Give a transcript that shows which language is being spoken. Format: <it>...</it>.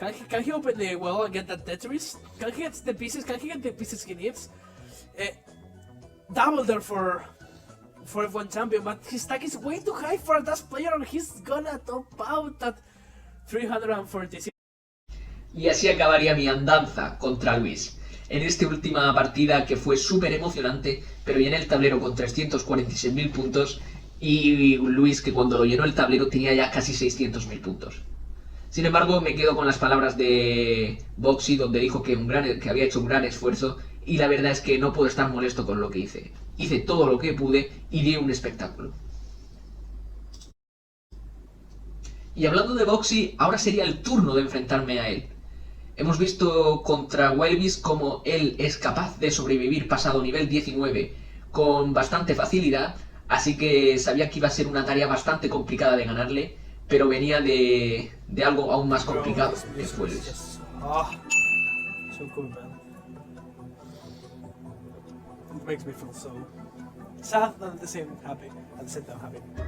<en>Can he open the well and get that Tetris? Can he get the pieces? Can he get the pieces he needs? Double there for F1 champion, but his stack is way too high for that player and he's gonna top out at 346.</en> <es>Y así acabaría mi andanza contra Luis. En esta última partida que fue súper emocionante, pero llené el tablero con 346.000 puntos y Luis, que cuando lo llenó el tablero tenía ya casi 600.000 puntos. Sin embargo, me quedo con las palabras de Boxy, donde dijo que había hecho un gran esfuerzo, y la verdad es que no puedo estar molesto con lo que hice. Hice todo lo que pude y di un espectáculo. Y hablando de Boxy, ahora sería el turno de enfrentarme a él. Hemos visto contra Wild Beast como él es capaz de sobrevivir pasado nivel 19 con bastante facilidad, así que sabía que iba a ser una tarea bastante complicada de ganarle, pero venía de algo aún más complicado que fue Luis.</es> <en>So cool, man. It makes me feel so sad and at the same happy. At the same time happy.</en>